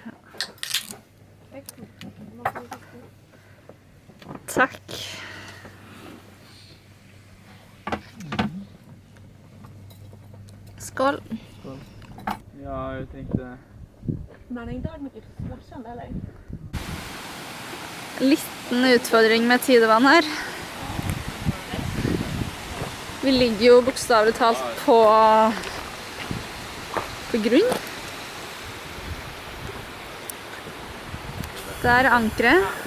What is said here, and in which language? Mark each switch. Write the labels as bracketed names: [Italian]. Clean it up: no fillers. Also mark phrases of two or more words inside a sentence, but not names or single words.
[Norwegian] Takk. Skål. Ja, jeg tenkte... [Swedish] Man är inte hört mycket splashande eller? [Norwegian] Liten utfordring med tidevann her. Vi ligger jo bokstavelig talt på grunn. Der er ankeret.